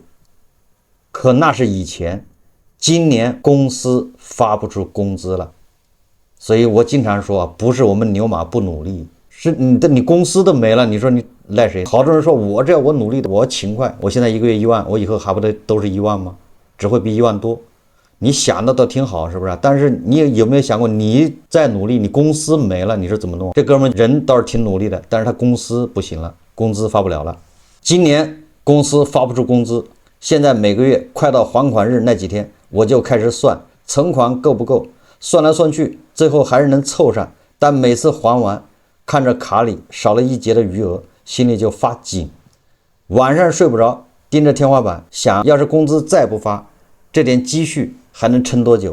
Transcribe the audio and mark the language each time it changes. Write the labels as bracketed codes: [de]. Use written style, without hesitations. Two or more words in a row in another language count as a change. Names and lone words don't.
[zh] 可那是以前，今年公司發不出工資了，所以我經常說，不是我們牛馬不努力，是你公司都沒了，你說你賴誰？好多人說我這我努力的，我勤快，我現在1個月1萬，我以後還不得都是1萬嗎？只會比1萬多。你想的都挺好，是不是？但是你有没有想过，你再努力，你公司没了，你是怎么弄？这哥们人倒是挺努力的，但是他公司不行了，工资发不了了。今年公司发不出工资，现在每个月快到还款日那几天，我就開始算存款夠不夠，算來算去，最後還是能湊上，但每次還完，看着卡裡少了一節的餘額，心裡就發緊，晚上睡不着，盯着天花板，想要是工資再不發，這點積蓄還能撐多久？